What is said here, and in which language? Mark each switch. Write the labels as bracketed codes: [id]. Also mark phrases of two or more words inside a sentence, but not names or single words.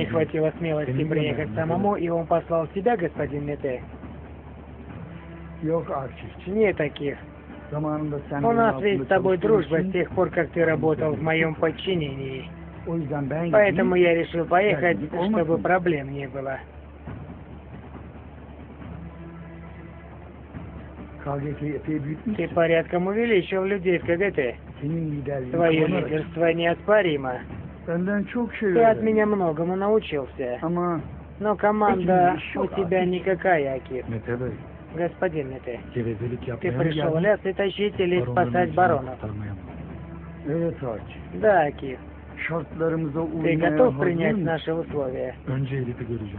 [tr] edemedi. [ru] хватило смелости [tr] Senin [ru] приехать [tr] yanına [ru] самому, и он послал тебя, господин Мете. [tr] Yok Akif. [ru] Не таких. [tr] Zamanında sen [ru] У [tr] benim [ru] нас [tr] altımda [ru] ведь с тобой [tr] çalıştığın [ru] дружба [tr] için, [ru] с тех пор, как ты работал в моем подчинении. [tr] O yüzden ben [ru] Поэтому [tr] gideyim. [ru] я решил поехать, Я не чтобы помню. проблем не было. [tr] KGK'yi epey büyütmüşsün. [ru] Ты порядком увеличил людей в КГТ. [tr] Senin liderliğin [ru] Твое [tr] kullanarak [ru] лидерство неоспоримо. [tr] Senden çok şey [ru] Ты от [tr] öğrendim. [ru] меня многому научился. [tr] Ama [ru] Но команда еще у тебя никакая, Акиф. [tr] Mete Bey, [ru] Господин Мете, [tr] gevezelik [ru] ты [tr] yapmaya mı [ru] пришел в [tr] geldin? [ru] лес и тащить или [tr] Baronların [ru] спасать [tr] içini [ru] баронов? [tr] kurtarmaya mı? evet Haç. [ru] Да, Акиф. [tr] Şartlarımıza [ru] Ты [tr] uymaya [ru] готов [tr] hazır [ru] принять [tr] mısın? [ru] наши условия? [tr] Önce Elif'i göreceğim.